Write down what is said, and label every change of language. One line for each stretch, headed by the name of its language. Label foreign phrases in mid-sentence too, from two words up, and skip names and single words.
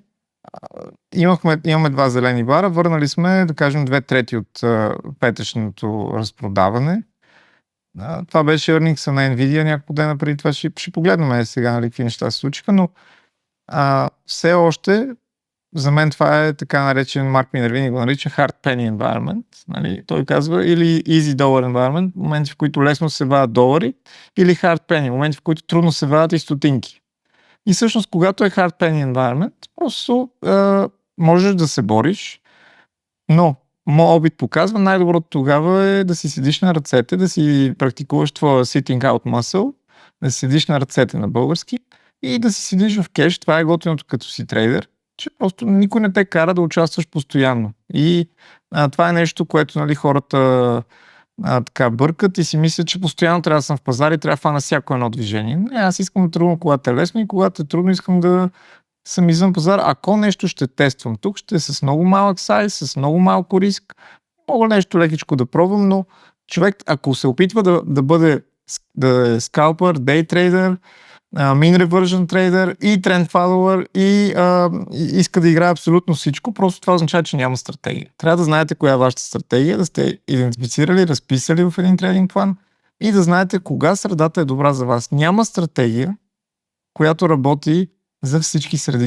Bulgarian: Имаме два зелени бара, върнали сме, да кажем, 2/3 от петъчното разпродаване. Това беше earnings на Nvidia няколко дена преди това. Ще погледнем сега, нали, какви неща се случиха, но все още за мен това е така наречен, Марк Минервини го нарича
English: hard penny environment.
Bulgarian: Нали? Той казва или
English: easy dollar environment,
Bulgarian: моменти в които лесно се вадят долари, или
English: hard penny,
Bulgarian: моменти в които трудно се вадят и стотинки. И всъщност, когато е
English: hard penny environment,
Bulgarian: просто можеш да се бориш, но моят опит показва, най-доброто тогава е да си седиш на ръцете, да си практикуваш твоя
English: sitting out muscle,
Bulgarian: да си седиш на ръцете на български и да си седиш в кеш. Това е готиното като си трейдер, че просто никой не те кара да участваш постоянно. И това е нещо, което нали, хората така бъркат и си мислят, че постоянно трябва да съм в пазар и трябва да фана всяко едно движение. Не, аз искам да тръгвам, когато е лесно и когато е трудно, искам да съм извън пазар. Ако нещо ще тествам тук, ще е с много малък сайз, с много малко риск. Мога нещо лекичко да пробвам, но човек, ако се опитва да бъде да е скалпър,
English: day trader, mean reversion
Bulgarian: трейдер и
English: trend follower
Bulgarian: и иска да играе абсолютно всичко, просто това означава, че няма стратегия. Трябва да знаете коя е вашата стратегия, да сте идентифицирали, разписали в един трейдинг план и да знаете кога средата е добра за вас. Няма стратегия, която работи за всички среди.